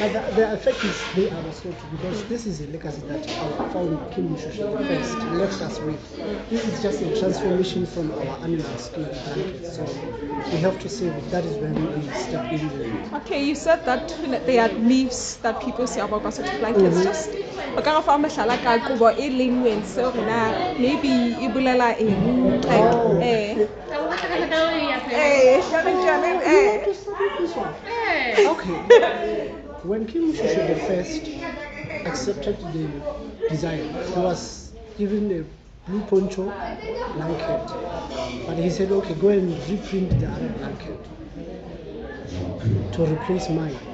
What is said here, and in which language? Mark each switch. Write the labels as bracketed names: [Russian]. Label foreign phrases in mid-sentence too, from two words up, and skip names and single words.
[English] But the effect is they are Lesotho because this is a legacy that our founder Kim Moshoeshoe first left us with. This is just a transformation from our animal skin blankets. So we have to save it. That is when we step in there. Okay, you said that there are myths that people say about Basotho blankets. [Southern Sotho] Just o ka re fa mohlala ka kobo e lengweng se re na maybe e bolela eng like [English] You want to study this one? Okay. When Kim Moshoeshoe the first accepted the design, he was given a blue poncho blanket, but he said, okay, go and reprint the other blanket to replace mine.